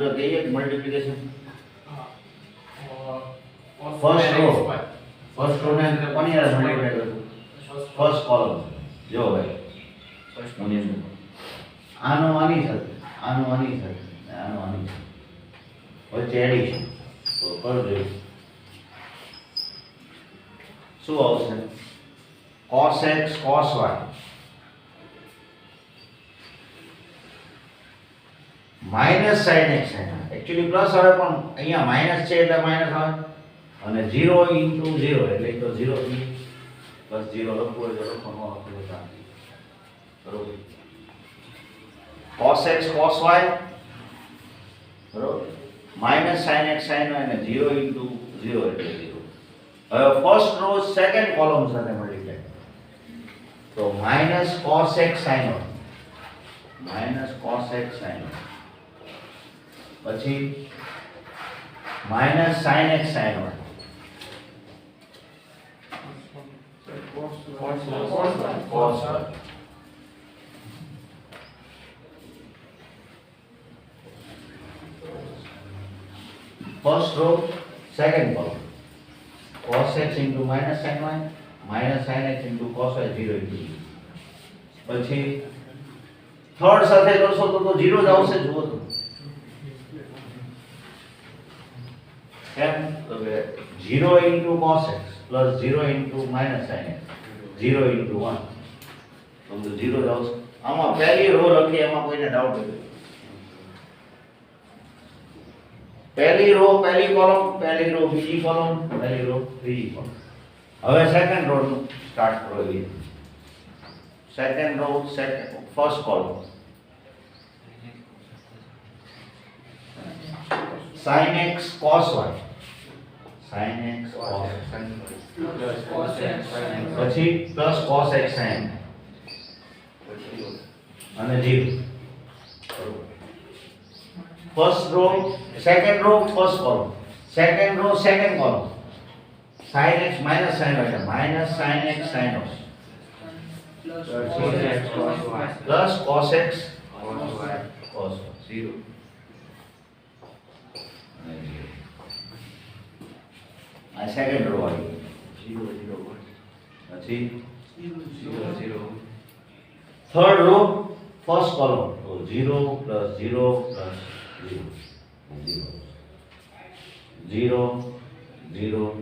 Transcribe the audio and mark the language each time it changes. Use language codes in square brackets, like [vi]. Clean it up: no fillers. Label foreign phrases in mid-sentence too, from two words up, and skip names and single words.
[gu] કહીએ [en] multiplication first row [gu] ને કોની યાર મલ્ટીપ્લાય કરશું? [en] first column [gu] જો ભાઈ આનો આની સાથે આનો આની સાથે આનો આની સાથે વચ્ચે એડિશન તો કરજો શું આવશે? [en] cos x cos y minus sine x sine actually plus [gu] આવે પણ અહીંયા માઇનસ છે એટલે માઇનસ આવે અને 0 ઇન્ટુ 0 એટલે તો 0 પ્લસ 0 લખવું હોય તો લખો ન લખવું હોય તો બરોબર [en] cos x cos y [gu] બરોબર [en] minus sine x sine y [gu] અને 0 ઇન્ટુ 0 એટલે 0 હવે [en] first row second column [gu] સાથે મલ્ટીપ્લાય તો [en] minus cos x sin y minus cos x sin y [gu] પછી [en] માઇનસ sin x sin y cos y first row second column cos x into minus sin y minus sin x into cos y 0 into 0 [gu] પછી થર્ડ સાથે કરશો તો 0 જ આવશે જુઓ તો કેમ તો કે [en] 0 into cos x plus 0 into minus sin x 0 into 1 [gu] તો 0 જ આવશે આમાં પહેલી રો લખી એમાં કોઈને ડાઉટ હોય પહેલી રો પહેલી કોલમ પહેલી રો બીજી કોલમ પહેલી રો ત્રીજી કોલમ હવે [en] second row [gu] નું સ્ટાર્ટ કરો [en] second row first column sin x cos y sin x cos પછી પ્લસ cos x sin અને 0 first row second row first column second row second column sin x minus sin y minus sin x sin y plus cos x cos y 0 આ second row આવી 0 0 પછી 0 0 third row first column તો 0 plus 0 plus 0 0 0 0